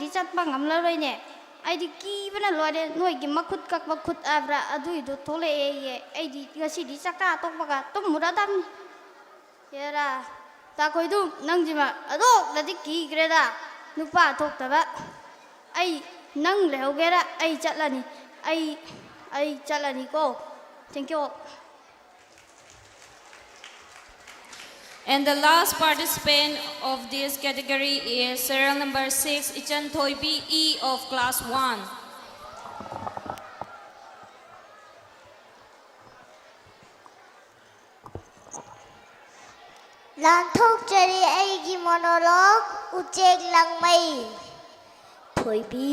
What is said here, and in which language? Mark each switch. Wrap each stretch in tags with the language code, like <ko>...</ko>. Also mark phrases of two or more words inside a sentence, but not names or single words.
<mni>ꯆꯠꯄ ꯉꯝꯂꯔꯣꯏꯅꯦ ꯑꯩꯗꯤ ꯀꯤꯕꯅ ꯂꯣꯏꯔꯦ ꯅꯣꯏꯒꯤ ꯃꯈꯨꯠ ꯀꯛꯄ ꯈꯨꯠ ꯍꯥꯏꯕ꯭ꯔꯥ ꯑꯗꯨꯏꯗꯣ ꯊꯣꯛꯂꯛꯑꯦꯌꯦ ꯑꯩꯗꯤ ꯉꯁꯤꯗꯤ ꯆꯥꯛꯆꯥ ꯇꯣꯛꯄꯒ ꯇꯨꯝꯃꯨꯔꯗꯝꯅꯤ ꯍꯦꯔꯥ ꯇꯥꯈꯣꯏꯗꯨꯝ ꯅꯪꯁꯤꯃ ꯑꯗꯣꯛꯅꯗꯤ ꯀꯤꯈ꯭ꯔꯦꯗ ꯅꯨꯄꯥ ꯊꯣꯛꯇꯕ ꯑꯩ ꯅꯪ ꯂꯩꯍꯧꯒꯦꯔꯥ ꯑꯩ ꯆꯠꯂꯅꯤ ꯑꯩ ꯆꯠꯂꯅꯤꯀꯣ ꯊꯦꯡꯀ꯭ꯌꯨ</mni> <en>And the last participant of this category is serial number 6, Ichan Thoibi E of class 1.</en> <mni>ꯂꯥꯟꯊꯣꯛꯆꯔꯤ ꯑꯩꯒꯤ monologue ꯎꯆꯦꯛ ꯂꯪꯃꯩ ꯊꯣꯏꯕꯤ</mni>